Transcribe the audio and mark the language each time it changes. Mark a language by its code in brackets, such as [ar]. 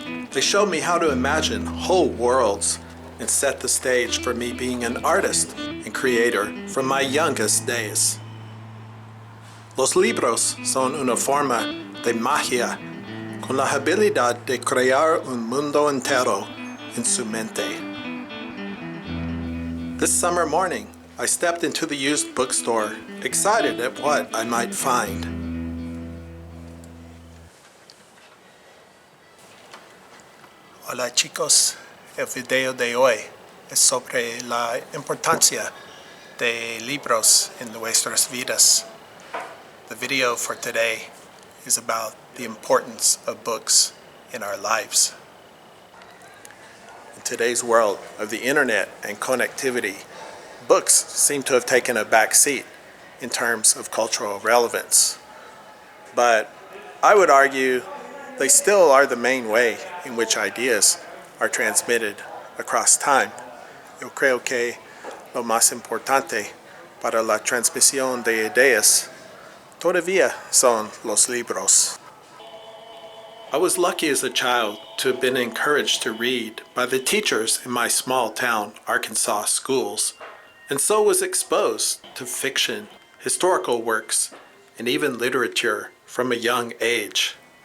[en] They showed me how to imagine whole worlds and set the stage for me being an artist and creator from my youngest days. [es] Los libros son una forma de magia con la habilidad de crear un mundo entero en su mente. [en] This summer morning, I stepped into the used bookstore, excited at what I might find. [es] Hola chicos, el video de hoy es sobre la importancia de libros en nuestras vidas. [en] The video for today is about the importance of books in our lives. In today's world of the internet and connectivity, books seem to have taken a back seat in terms of cultural relevance. But I would argue they still are the main way in which ideas are transmitted across time. [es] Yo creo que lo más importante para la transmisión de ideas todavía son los libros. [en] I was lucky as a child to have been encouraged to read by the teachers in my small town Arkansas schools, and so was exposed to fiction, historical works, and even literature from a young age.